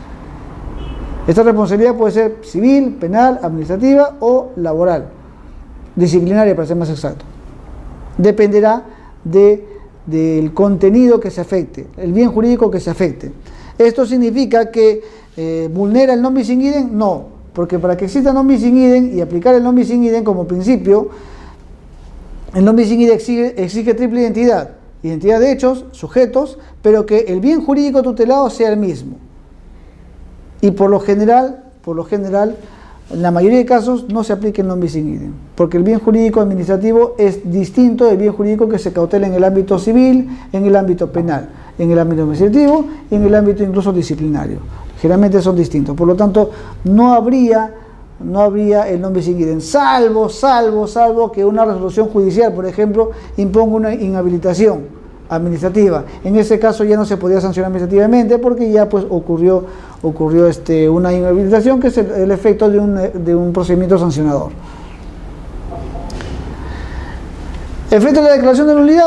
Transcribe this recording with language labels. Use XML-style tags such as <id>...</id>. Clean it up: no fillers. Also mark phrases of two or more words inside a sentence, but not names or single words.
<es>Esta responsabilidad puede ser civil, penal, administrativa o laboral, disciplinaria para ser más exacto. Dependerá del contenido que se afecte, el bien jurídico que se afecte. ¿Esto significa que vulnera el</es> <la>non bis in idem?</la> <es>No, porque para que exista</es> <la>non bis in idem</la> <es>y aplicar el</es> <la>non bis in idem</la> <es>como principio, el</es> <la>non bis in idem</la> <es>exige triple identidad de hechos, sujetos, pero que el bien jurídico tutelado sea el mismo. Y por lo general, en la mayoría de casos no se aplica el</es> <la>non bis in idem,</la> <es>porque el bien jurídico administrativo es distinto del bien jurídico que se cautela en el ámbito civil, en el ámbito penal, en el ámbito administrativo y en el ámbito incluso disciplinario. Generalmente son distintos, por lo tanto no habría el</es> <la>non bis in idem,</la> <es>salvo que una resolución judicial, por ejemplo, imponga una inhabilitación administrativa. En ese caso ya no se podía sancionar administrativamente porque ya pues ocurrió una inhabilitación, que es el efecto de un procedimiento sancionador. Efecto de la declaración de nulidad.</es>